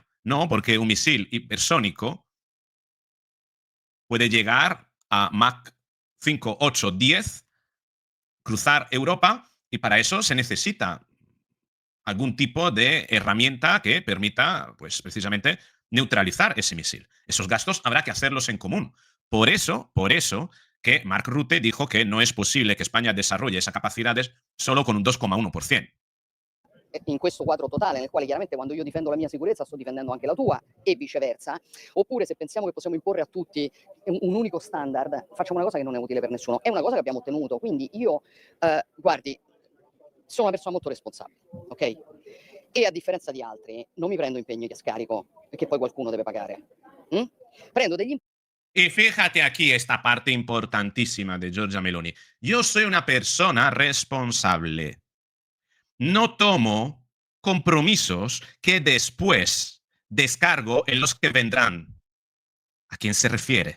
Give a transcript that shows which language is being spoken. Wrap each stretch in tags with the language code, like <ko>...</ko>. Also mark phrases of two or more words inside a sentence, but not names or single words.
<es>No, porque un misil hipersónico puede llegar a Mach 5, 8, 10, cruzar Europa, y para eso se necesita algún tipo de herramienta que permita, pues precisamente, neutralizar ese misil. Esos gastos habrá que hacerlos en común. Por eso que Mark Rutte dijo que no es posible que España desarrolle esas capacidades solo con un 2,1%.</es> <it>in questo quadro totale, nel quale chiaramente quando io difendo la mia sicurezza sto difendendo anche la tua e viceversa, oppure se pensiamo che possiamo imporre a tutti un unico standard, facciamo una cosa che non è utile per nessuno, è una cosa che abbiamo ottenuto, quindi io, guardi, sono una persona molto responsabile, ok? E a differenza di altri non mi prendo impegni che scarico perché poi qualcuno deve pagare. Prendo degli impegni.</it> <es>Y fíjate aquí esta parte importantísima de Giorgia Meloni. Yo soy una persona responsable. No tomo compromisos que después descargo en los que vendrán. ¿A quién se refiere?</es>